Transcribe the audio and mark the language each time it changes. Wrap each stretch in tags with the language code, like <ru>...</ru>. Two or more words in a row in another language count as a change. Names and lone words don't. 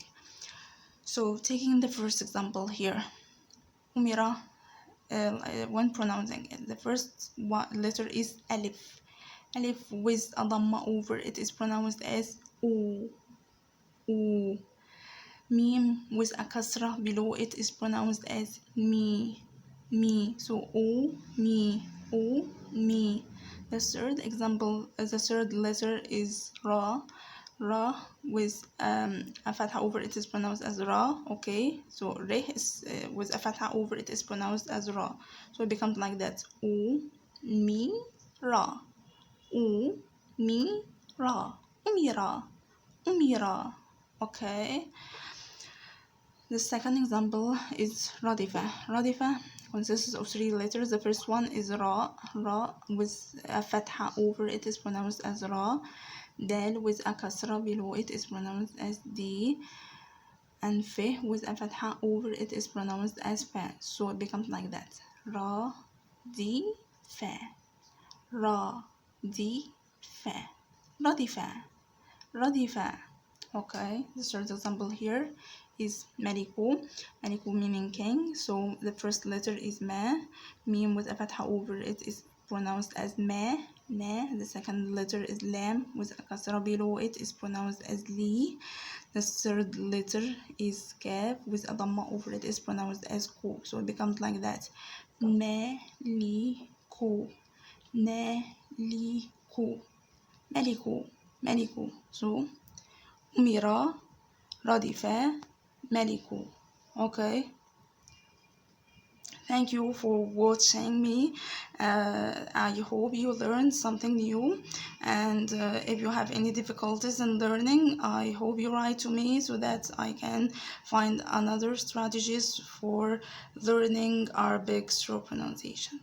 <en>So taking the first example here, umira, when pronouncing it, the first letter is alif. Alif with a dhamma over it is pronounced as u, u. Mim with a kasra below it is pronounced as mi, mi. So u, mi, u, mi. The third example, the third letter is ra. Ra with a fatha over it is pronounced as ra. Okay, so re is with a fatha over it is pronounced as ra. So it becomes like that: u, mi, ra, u, mi, ra, umira, umira. Okay, The second example is radifa. Radifa consists of three letters. The first one is ra. Ra with a fatha over it is pronounced as ra. Dal with a kasra below it is pronounced as d. And fe with a fatha over it is pronounced as fa. So it becomes like that. Ra, di, fa. Ra, di, fa. Radifa. Radifa. Okay, the third example here is Maliku. Maliku meaning king. So the first letter is ma. Meme with a fatha over it is pronounced as ma. Ma. The second letter is lam with a kasra below it is pronounced as li. The third letter is kaf with a dhamma over it is pronounced as ku. So it becomes like that. Maliku. Maliku. Maliku. Maliku. So Umira, Radifa, Maliku. Okay, thank you for watching me. I hope you learned something new, and if you have any difficulties in learning, I hope you write to me so that I can find another strategies for learning Arabic through pronunciation.</en>